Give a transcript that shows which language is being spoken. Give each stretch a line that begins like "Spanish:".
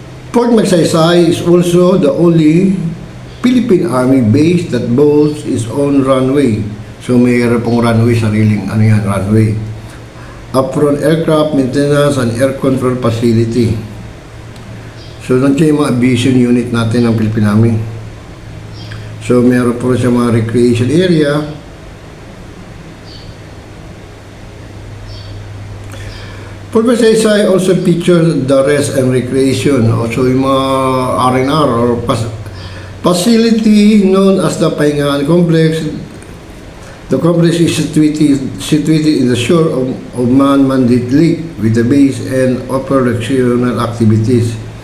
English: Fort Magsaysay is also the only Philippine Army base that boasts its own runway.
Filipino: So mayroon pong runway, sariling runway.
English: Apron aircraft maintenance and air control facility.
Filipino: So, nandiyan yung mga aviation unit natin ng Philippine Army. So, meron po siya mga recreation area.
English: Fort Magsaysay also features the rest and recreation.
Filipino: So, yung mga
English: R&R or facility known as the Pahingaan Complex. The complex is situated in the shore of Man-Mandate Lake with the base and upper recreational activities.